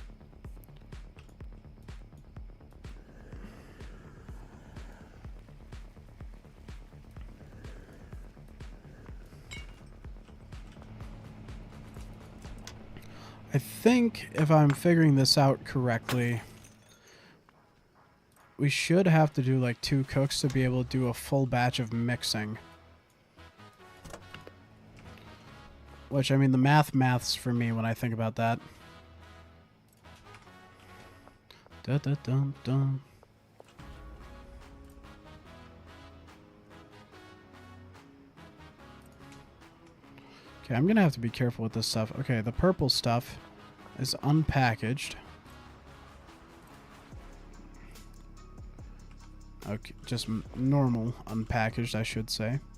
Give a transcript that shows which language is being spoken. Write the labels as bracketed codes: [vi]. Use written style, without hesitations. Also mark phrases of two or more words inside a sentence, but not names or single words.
[en] I think if I'm figuring this out correctly, we should have to do like 2 cooks to be able to do a full batch of mixing. Which, I mean, the maths for me when I think about that. Da da dum dum. Okay, I'm gonna have to be careful with this stuff. Okay, the purple stuff is unpackaged. Okay, just normal unpackaged, I should say.